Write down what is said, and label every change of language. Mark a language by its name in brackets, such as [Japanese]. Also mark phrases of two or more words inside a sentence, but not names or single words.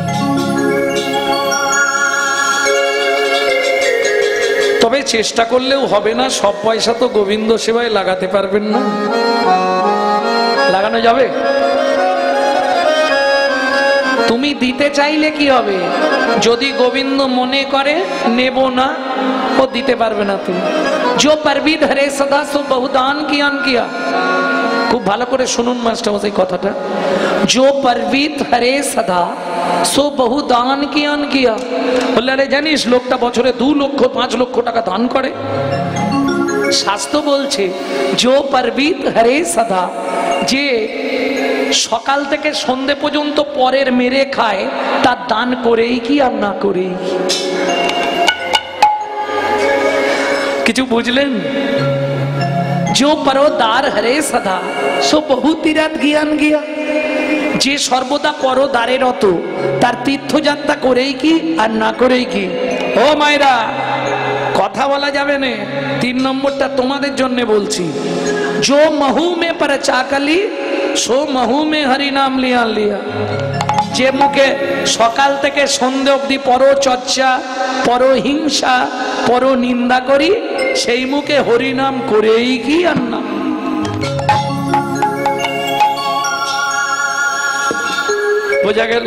[Bangla] তবে চেষ্টা করলেও হবে না, সব পয়সা তো গোবিন্দ সেবায় লাগাতে পারবেন না। লাগানো যাবে? তুমি দিতে চাইলে কি হবে, যদি গোবিন্দ মনে করে নেব না, ও দিতে পারবে না। [Hindi] তুমি जो परवी धरे सदा सो बहुदान कियान किया। [Bangla] খুব ভালো করে শুনুন মাস্টারমশাই কথাটা। [Hindi] जो परवीत हरे सदा सो बहुदान कियान किया। [Bangla] বললে আরে জানিস লোকটা বছরে 2 লক্ষ 5 লক্ষ টাকা দান করে। শাস্ত্র বলছে [Hindi] जो परवीत हरे सदा, [Bangla] যে সকাল থেকে সন্ধে পর্যন্ত পরের মেরে খায়, তার দান করেই কি আর না করেই কি। কিছু বুঝলেন? [Hindi] जो परोदार हरे सदा सो बहु तीरथ ज्ञान गिया। [Bangla] যে সর্বদা পরদারে রত, তার তীর্থযাত্রা করেই কি আর না করেই কি। ও মায়েরা, কথা বলা যাবে না। 3 নম্বরটা তোমাদের জন্য বলছি। [Hindi] जो महू में पर चाकली सो महू में हरि नाम लिया लिया। [Bangla] যে মুখে সকাল থেকে সন্ধে অবধি পর চর্চা, পর হিংসা, পর নিন্দা করি, সেই মুখে হরিনাম করেই কি আর না। বোঝা গেল?